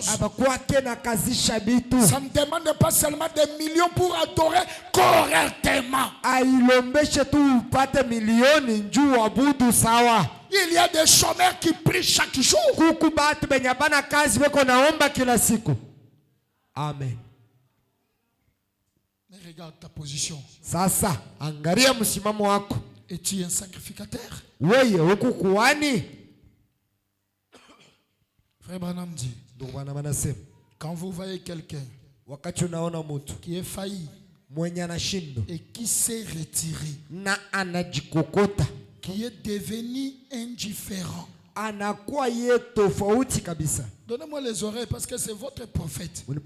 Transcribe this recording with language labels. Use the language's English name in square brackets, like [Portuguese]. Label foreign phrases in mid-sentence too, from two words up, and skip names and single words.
[French] Ça ne demande pas seulement des millions pour adorer correctement. Il y a des chômeurs qui prient chaque jour. Amen. Mais regarde ta position. [Swahili] Sasa, angalia msimamo wako. [French] Es-tu un sacrificateur? [Swahili] Wewe uko kuhani? [French] Frère Branham dit, quand vous voyez quelqu'un qui est failli et qui s'est retiré, qui est devenu indifférent, donnez-moi les oreilles parce que c'est votre prophète.